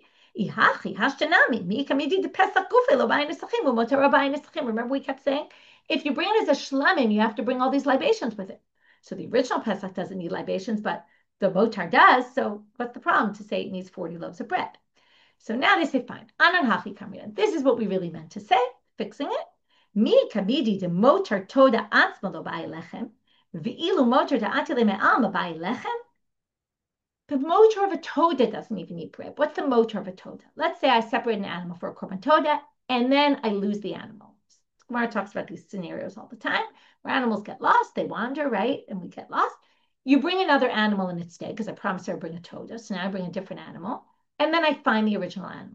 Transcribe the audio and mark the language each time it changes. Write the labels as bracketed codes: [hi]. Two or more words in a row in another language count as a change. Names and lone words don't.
[en] Remember, we kept saying, if you bring it as a shlamim, you have to bring all these libations with it. So the original Pesach doesn't need libations, but the motar does. So what's the problem to say it needs 40 loaves of bread? So now they say, fine. This is what we really meant to say, fixing it. [arc] מי כמה דמי דמותר תודה עצמה לא בעי לחם, ואילו מותר דאתיא מעלמא בעי לחם. [en] The motor of a toda doesn't even need bread. What's the motor of a toda? Let's say I separate an animal for a [he] קרבן תודה, [en] and then I lose the animal. Gemara talks about these scenarios all the time, where animals get lost, they wander, right? And we get lost. You bring another animal in its stead, because I promised I would bring a toda, so now I bring a different animal, and then I find the original animal.